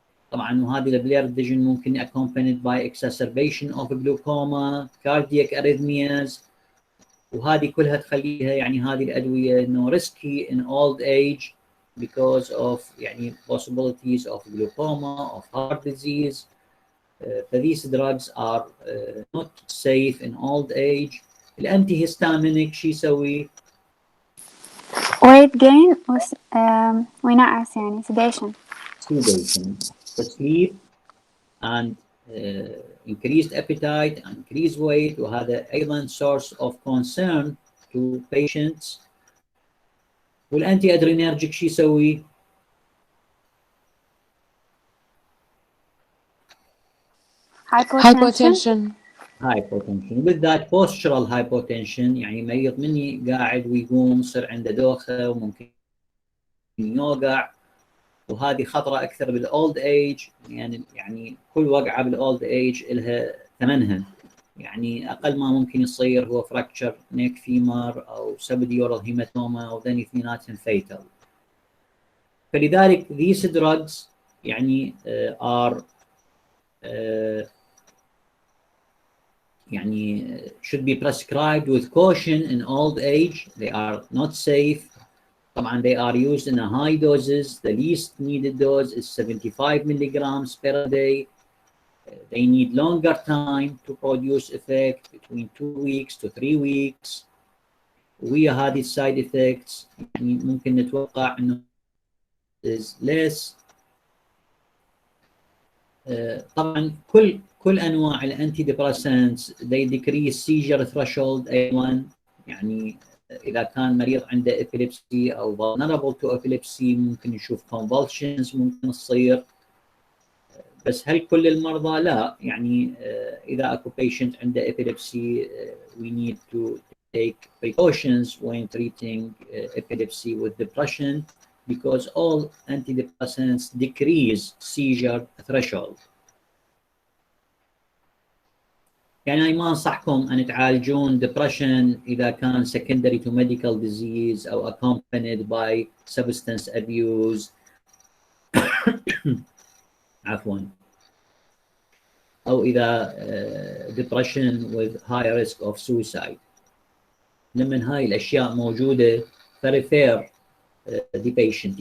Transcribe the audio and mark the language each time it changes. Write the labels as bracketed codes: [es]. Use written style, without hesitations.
[ar] طبعا وهذه البليرد فيجن ممكن [en] accompanied by exacerbation of glaucoma, cardiac arrhythmias. [ar] وهذه كلها تخليها يعني هذه الادويه انه [en] risky in old age because of [ar] يعني [en] possibilities of glaucoma, of heart disease. These drugs are not safe in old age. [ar] الانتيهستامينيك شو يسوي؟ [en] weight gain [ar] ونعس يعني [en] sedation. Sedation, sleep and increased appetite and increased weight. [ar] وهذا أيضا [en] source of concern to patients. [ar] والأنتي أدرينرجيك شو يسوي؟ [en] Hypotension. hypotension. [ar] بالذات [en] postural hypotension [ar] يعني مريض مني قاعد ويقوم يصير عنده دوخة وممكن يوقع، وهذه خطرة أكثر بالأولد ايج، يعني كل وقعة بالأولد ايج لها ثمنها. يعني أقل ما ممكن يصير هو فراكتشر نيك فيمر أو سبديورال هيماتوما، وذن اثنيناتهم فيتال. فلذلك [en] these drugs [ar] يعني [en] are يعني should be prescribed with caution in old age. They are not safe. [ar] طبعا [en] they are used in a high doses. The least needed dose is 75 milligrams per day. They need longer time to produce effect, between 2 weeks to 3 weeks. [ar] ويا هذه السايد effects يعني ممكن نتوقع انه [en] is less. [ar] طبعا كل انواع الانتي ديبريسنتس [en] they decrease seizure threshold A1. [ar] يعني اذا كان مريض عنده epilepsy او [en] vulnerable to epilepsy [ar] ممكن نشوف [en] convulsions [ar] ممكن تصير. بس هل كل المرضى؟ لا. يعني اذا اكو [en] patient [ar] عنده [en] epilepsy we need to take precautions when treating epilepsy with depression, because all antidepressants decrease seizure threshold. [ar] يعني ما انصحكم ان تعالجون [en] depression [ar] اذا كان [en] secondary to medical disease [ar] او [en] accompanied by substance abuse. [ar] عفوا. او اذا [en] depression with high risk of suicide. [ar] لمن هاي الاشياء موجوده فريفير the patient.